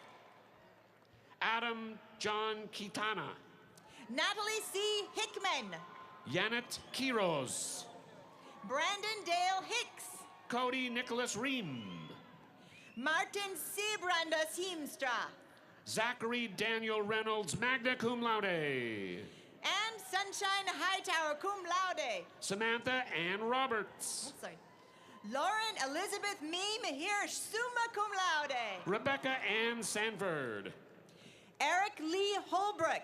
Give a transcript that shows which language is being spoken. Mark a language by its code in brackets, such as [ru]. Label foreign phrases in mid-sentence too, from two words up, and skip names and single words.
[en] Adam John Quintana. Natalie C. Hickman. Janet Quiroz. Brandon Dale Hicks. Cody Nicholas Ream. Martin C. Brandas Heemstra. Zachary Daniel Reynolds, [la] magna cum laude. [en] And Sunshine Hightower, [la] cum laude. [en] Samantha Ann Roberts. Oh, sorry. Lauren Elizabeth Meem Hirsch, [la] summa cum laude. [en] Rebecca Ann Sanford. Eric Lee Holbrook.